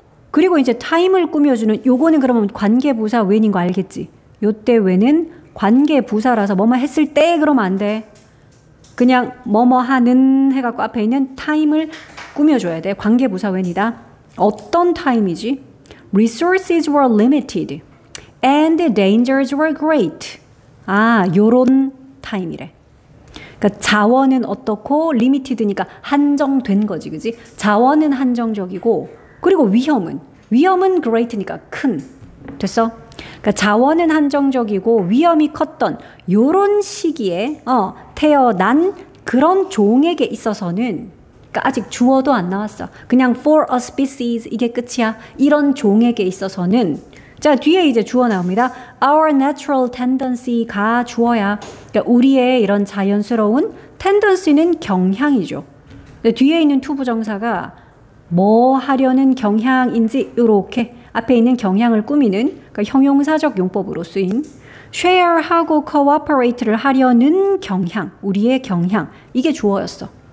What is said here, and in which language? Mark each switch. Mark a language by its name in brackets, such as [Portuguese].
[Korean] 그리고 이제 time을 꾸며주는 요거는 그러면 관계부사 when인 거 알겠지? 요때 when은 관계부사라서 뭐뭐 했을 때 그러면 안 돼. 그냥 뭐뭐 하는 해갖고 앞에 있는 time을 꾸며줘야 돼. 관계부사 when이다. 어떤 time이지? [English] Resources were limited and the dangers were great. [Korean] 아, 요런 time이래. 그러니까 자원은 어떻고 limited니까 한정된 거지, 그지? 자원은 한정적이고 그리고 위험은 great니까 큰. 됐어? 그러니까 자원은 한정적이고 위험이 컸던 요런 시기에 태어난 그런 종에게 있어서는 그러니까 아직 주어도 안 나왔어. 그냥 [English] for a species [Korean] 이게 끝이야. 이런 종에게 있어서는 자, 뒤에 이제 주어 나옵니다. [English] Our natural tendency [Korean] 가 주어야. 그러니까 우리의 이런 자연스러운 tendency는 경향이죠. 뒤에 있는 to 부정사가 뭐 하려는 경향인지 이렇게 앞에 있는 경향을 꾸미는 그러니까 형용사적 용법으로 쓰인 share하고 cooperate를 하려는 경향, 우리의 경향 이게 주어였어.